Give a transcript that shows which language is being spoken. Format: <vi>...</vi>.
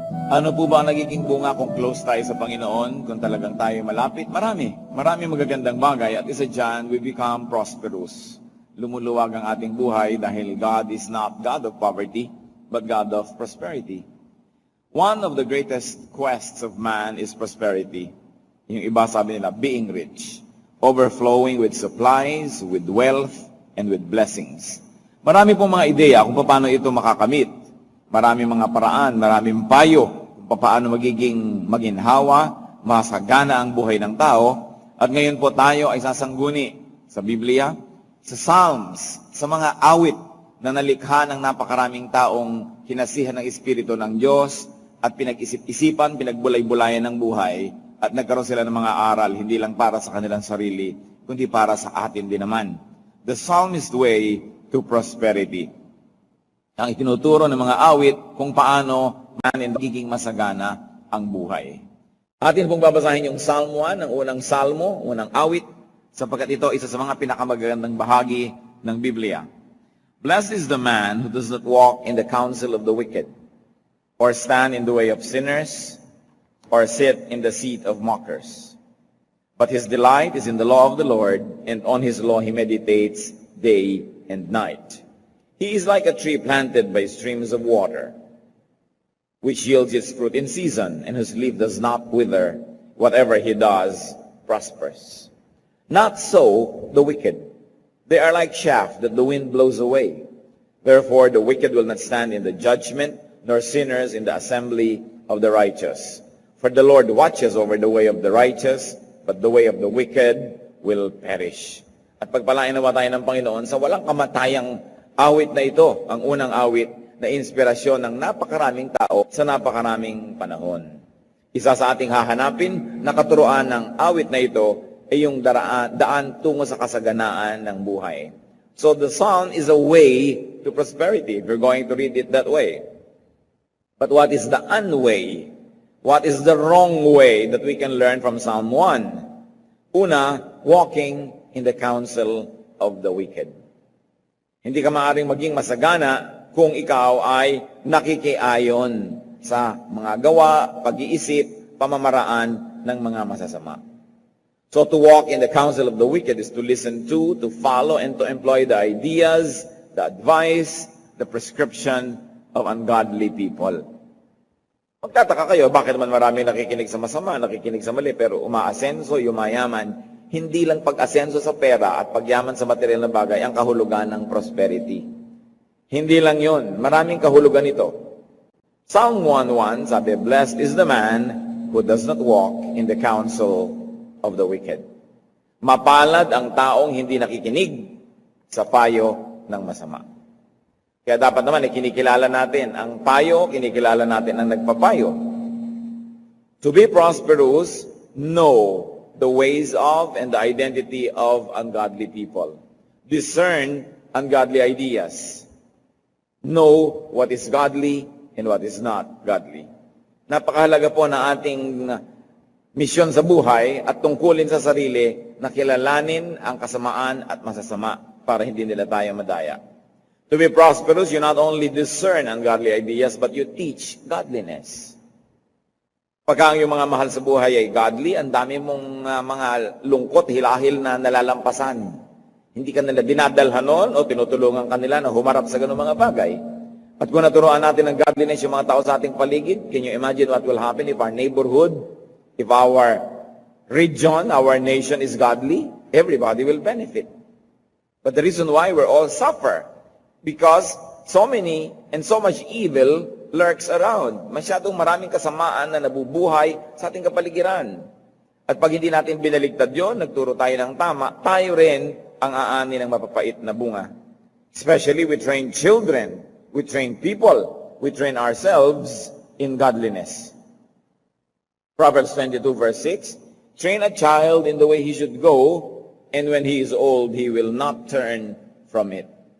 <tl>Ano po ba ang nagiging bunga kung close tayo sa Panginoon, kung talagang tayo malapit? Marami magagandang bagay at isa dyan,</tl> <en>we become prosperous.</en> <tl>Lumuluwag ang ating buhay dahil</tl> <en>God is not God of poverty, but God of prosperity. One of the greatest quests of man is prosperity.</en> <tl>Yung iba sabi nila,</tl> <en>being rich, overflowing with supplies, with wealth, and with blessings.</en> <tl>Marami pong mga ideya kung paano ito makakamit. Maraming mga paraan, maraming payo kung paano magiging maginhawa, masagana ang buhay ng tao. At ngayon po tayo ay sasangguni sa Biblia, sa Psalms, sa mga awit na nalikha ng napakaraming taong hinasihan ng Espiritu ng Diyos at pinag-isip-isipan, pinagbulay-bulayan ng buhay at nagkaroon sila ng mga aral, hindi lang para sa kanilang sarili, kundi para sa atin din naman.</tl> <en>The Psalmist way to prosperity.</en> <tl>Ang itinuturo ng mga awit kung paano natin magiging masagana ang buhay. Atin pong babasahin yung Psalm 1, ang unang salmo, unang awit, sapagkat ito isa sa mga pinakamagandang bahagi ng Biblia.</tl> <en>Blessed is the man who does not walk in the counsel of the wicked, or stand in the way of sinners, or sit in the seat of mockers. But his delight is in the law of the Lord, and on his law he meditates day and night. He is like a tree planted by streams of water, which yields its fruit in season, and whose leaf does not wither. Whatever he does prospers. Not so the wicked. They are like chaff that the wind blows away. Therefore the wicked will not stand in the judgment, nor sinners in the assembly of the righteous. For the Lord watches over the way of the righteous, but the way of the wicked will perish.</en> <tl>At pagpalain nawa tayo ng Panginoon sa walang kamatayang awit na ito, ang unang awit na inspirasyon ng napakaraming tao sa napakaraming panahon. Isa sa ating hahanapin na katuruan ng awit na ito ay yung daan tungo sa kasaganaan ng buhay.</tl> <en>So the psalm is a way to prosperity, if you're going to read it that way. But what is the unway? What is the wrong way that we can learn from Psalm 1?</en> <tl>Una,</tl> <en>walking in the counsel of the wicked.</en> <tl>Hindi ka maaaring maging masagana kung ikaw ay nakikiayon sa mga gawa, pag-iisip, pamamaraan ng mga masasama.</tl> <en>So to walk in the counsel of the wicked is to listen to follow, and to employ the ideas, the advice, the prescription of ungodly people.</en> <tl>Magtataka kayo, bakit naman maraming nakikinig sa masama, nakikinig sa mali, pero umaasenso, yumayaman. Hindi lang pag-asenso sa pera at pagyaman sa material na bagay ang kahulugan ng prosperity. Hindi lang yun. Maraming kahulugan ito.</tl> <en>Psalm 1:1</en> <tl>sabi,</tl> <en>blessed is the man who does not walk in the counsel of the wicked.</en> <tl>Mapalad ang taong hindi nakikinig sa payo ng masama. Kaya dapat naman kinikilala natin ang payo, kinikilala natin ang nagpapayo.</tl> <en>To be prosperous, know the ways of and the identity of ungodly people. Discern ungodly ideas. Know what is godly and what is not godly.</en> <tl>Napakahalaga po na ating misyon sa buhay at tungkulin sa sarili na kilalanin ang kasamaan at masasama para hindi nila tayo madaya.</tl> <en>To be prosperous, you not only discern ungodly ideas, but you teach godliness.</en> <tl>Pagka ang iyong mga mahal sa buhay ay godly, ang dami mong mga lungkot, hilahil na nalalampasan. Hindi ka nila dinadalhan noon o tinutulungan kanila na humarap sa ganung mga bagay. At kung naturuan natin ng godliness yung mga tao sa ating paligid,</tl> <en>can you imagine what will happen if our neighborhood, if our region, our nation is godly? Everybody will benefit. But the reason why we're all suffer, because so many and so much evil lurks around.</en> <tl>Masyadong maraming kasamaan na nabubuhay sa ating kapaligiran. At pag hindi natin binaligtad yon, nagturo tayo ng tama, tayo rin ang aani ng mapapait na bunga.</tl> <en>Especially we train children, we train people, we train ourselves in godliness. Proverbs 22 verse 6, train a child in the way he should go, and when he is old, he will not turn from it.</en>